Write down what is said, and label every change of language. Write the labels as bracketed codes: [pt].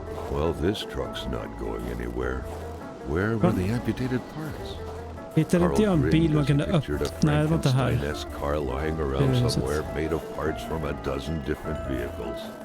[en] Well, this truck's not going anywhere. Where were the amputated parts? [sv] Hittade inte jag en bil man kunde öppna? Nej, det var inte här. [en] Car lying around somewhere made of parts from a dozen different vehicles.